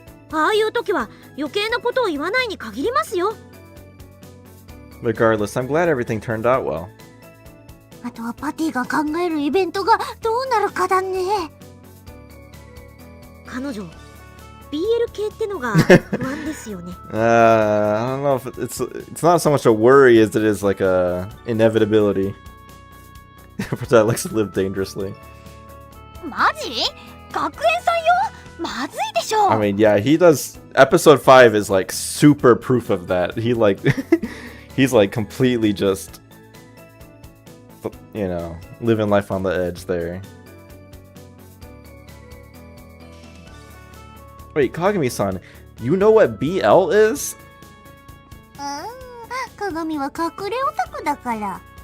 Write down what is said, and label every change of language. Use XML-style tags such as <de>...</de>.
<ja>ああいう時は余計なことを言わないに限りますよ。</ja> <en>Regardless, I'm glad everything turned out well.</en> <ja>あとはパティが考えるイベントがどうなるかだね。彼女 BL 系ってのが不安ですよね。</ja> <en>I don't know if it's not so much a worry as it is like a inevitability. That likes to live dangerously.</en> <ja>マジ？学園祭よ？まずいでしょ。</ja> <en>I mean, yeah, he does. Episode 5 is like super proof of that. He like, he's like completely just, you know, living life on the edge there. Wait, Kagami-san, you know what BL is?</en> <ja>鏡は隠れオタクだから。</ja>